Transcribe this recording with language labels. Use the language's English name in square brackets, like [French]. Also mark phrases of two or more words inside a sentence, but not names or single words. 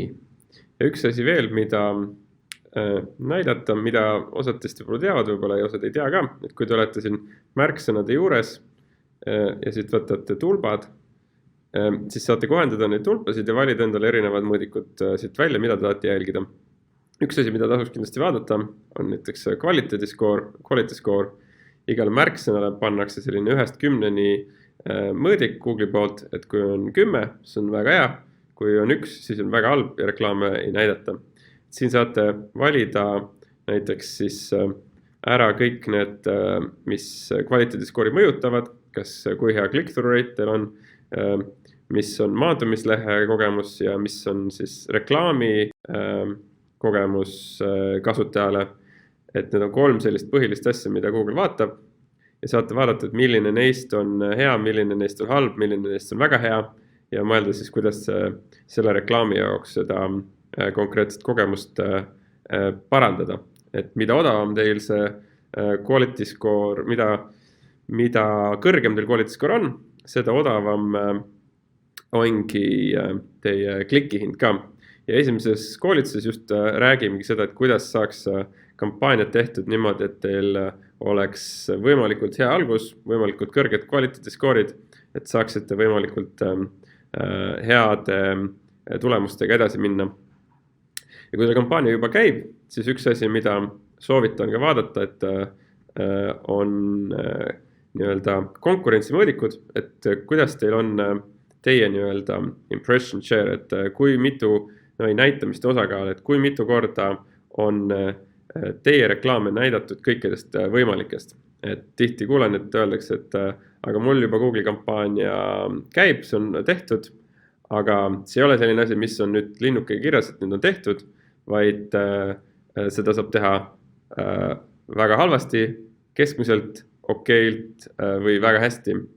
[Estonian] Ja üks asi veel, mida näidata, mida osad teist võib-olla teavad, võib-olla ja osad ei tea ka, et kui te olete siin märksõnade juures ja siit võtate tulbad, siis saate kohendada neid tulpasid ja valida endale erinevad mõõdikud siit välja, mida te tahate jälgida. Üks asi, mida tasuks kindlasti vaadata, on näiteks [English] quality score. [Estonian] Igale märksõnale pannakse selline 1-10 mõõdik Google'i poolt, et kui on 10, see on väga hea, kui on 1, siis on väga halb ja reklaame ei näidata. Siin saate valida näiteks siis ära kõik need, mis [English] quality score'i [Estonian] mõjutavad, kas kui hea [English] click-through rate [Estonian] teil on, mis on maandumislehe kogemus ja mis on siis reklaami kogemus kasutajale. Et need on 3 sellist põhilist asja, mida Google vaatab ja saate vaadata, et milline neist on hea, milline neist on halb, milline neist on väga hea ja mõelda siis, kuidas selle reklaami jaoks seda konkreetset kogemust parandada. Et mida odavam teil see [English] quality score, [Estonian] mida kõrgem teil [English] quality score [Estonian] on, seda odavam ongi teie klikihind ka. Ja esimeses koolituses just räägimegi seda, et kuidas saaks kampaaniad tehtud niimoodi, et teil oleks võimalikult hea algus, võimalikult kõrged [English] quality score'id, [Estonian] et saaksite võimalikult heade tulemustega edasi minna. Ja kui teil kampaania juba käib, siis üks asi, mida soovitan ka vaadata, et on nii-öelda konkurentsimõõdikud, et kuidas teil on teie nii-öelda [English] impression share, [Estonian] et kui mitu näitamiste osakaal, et kui mitu korda on teie reklaame näidatud kõikidest võimalikest. Et tihti kuulen, et öeldakse, et aga mul juba Google kampaania käib, see on tehtud, aga see ei ole selline asi, mis on nüüd linnukega kirjas, et nüüd on tehtud, vaid seda saab teha väga halvasti, keskmiselt, okeilt või väga hästi.